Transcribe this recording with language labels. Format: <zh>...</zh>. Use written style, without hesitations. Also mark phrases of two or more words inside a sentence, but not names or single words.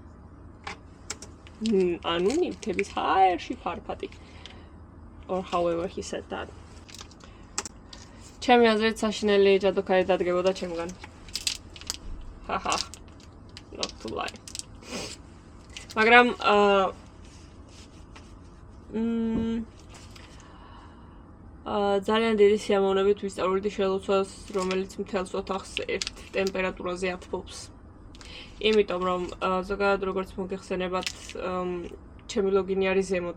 <ka>ანუ ნივთების ჰაერში ფარფატი.</ka> <en>Or however he said that.</en> <ka>ჩემი აზრით საშინელი ჯადოქარი დადგებოდა ჩემგან.</ka> <en>Haha. Not to lie.</en> <ka>მაგრამ ძალიან დიდი სიამოვნებით ვისწავლდი შელოცვას, რომელიც მთელს ოთახს ერთ ტემპერატურაზე ათბობს. იმიტომ რომ ზოგადად როგორც მოგეხსენებათ, ჩემი ლოგინი არის ზემოთ.</ka>